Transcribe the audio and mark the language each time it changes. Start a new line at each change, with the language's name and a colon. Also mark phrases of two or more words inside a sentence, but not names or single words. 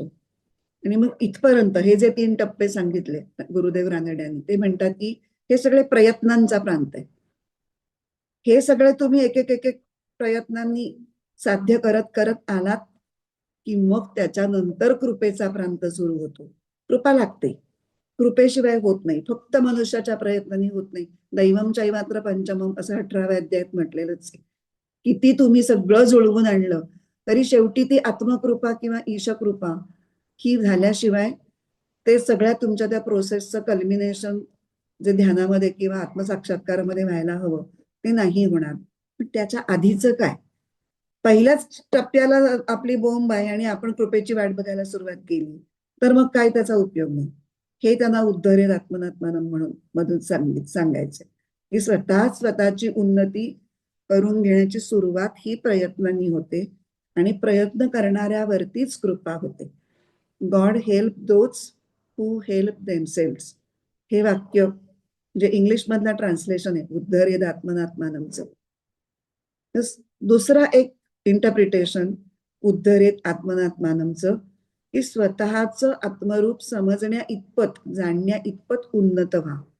Marathi: आणि मग इथपर्यंत हे जे 3 टप्पे सांगितले गुरुदेव रानड्यांनी, ते म्हणतात की हे सगळे प्रयत्नांचा प्रांत आहे. हे सगळे तुम्ही एक एक एक एक प्रयत्नांनी साध्य करत करत आलात की मग त्याच्यानंतर कृपेचा प्रांत सुरू होतो. कृपा लागते, कृपेशिवाय होत नाही. फक्त मनुष्याच्या प्रयत्नांनी होत नाही.
Sanskrit: दैवम चैवात्र पंचमम
Marathi: असं 18व्या अध्यायात म्हटलेलंच आहे. किती तुम्ही सगळं जुळवून आणलं तरी शेवटी ती आत्मकृपा किंवा ईशकृपा ही झाल्याशिवाय ते सगळ्या तुमच्या त्या
English: processचं culmination
Marathi: जे ध्यानामध्ये किंवा आत्मसाक्षात्कारामध्ये व्हायला हवं ते नाही होणार. पण त्याच्या आधीचं काय? पहिल्याच टप्प्याला आपली बोंब आहे आणि आपण कृपेची वाट बघायला सुरुवात केली तर मग काय त्याचा उपयोग नाही. हे त्यांना
Sanskrit: उद्धरेत आत्मनात्मानं
Marathi: म्हणून मधून सांगायचंय की स्वतःची उन्नती करून घेण्याची सुरुवात ही प्रयत्नांनी होते आणि प्रयत्न करणाऱ्यावरतीच कृपा होते.
English: God help those who help themselves,
Marathi: हे वाक्य म्हणजे इंग्लिश मधलं ट्रान्सलेशन आहे
Sanskrit: उद्धरेत आत्मनात्मानंचं.
Marathi: दुसरा एक इंटरप्रिटेशन
Sanskrit: उद्धरेत आत्मनात्मानंचं
Marathi: की स्वतःच आत्मरूप समजण्या इतपत, जाणण्या इतपत उन्नत व्हा.